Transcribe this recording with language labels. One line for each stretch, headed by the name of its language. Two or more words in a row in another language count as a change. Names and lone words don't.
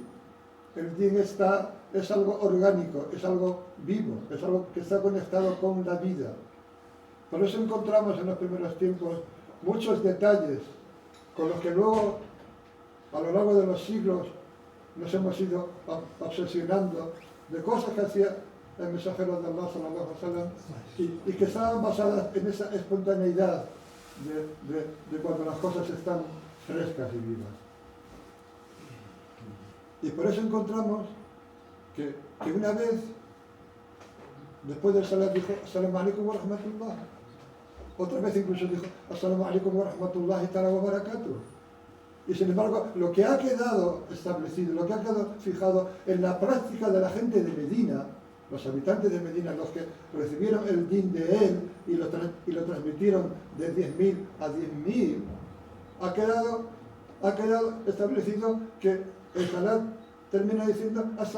Spanish: El din es algo orgánico, es algo vivo, es algo que está conectado con la vida. Por eso encontramos en los primeros tiempos muchos detalles con los que luego, a lo largo de los siglos, nos hemos ido obsesionando de cosas que hacía el mensajero de Allah
Arabic: صلى الله عليه وسلم
Spanish: y que estaban basadas en esa espontaneidad de cuando las cosas están frescas y vivas. Y por eso encontramos que una vez, después del salat, dijo
Arabic: السلام عليكم ورحمة الله.
Spanish: Otra vez incluso dijo
Arabic: السلام عليكم ورحمة الله تعالى وبركاته.
Spanish: Y sin embargo, lo que ha quedado establecido, lo que ha quedado fijado en la práctica de la gente de Medina, los habitantes de Medina, los que recibieron el din de él y lo transmitieron de 10.000 a 10.000, ha quedado establecido que el salat termina diciendo
Arabic: السلام عليكم.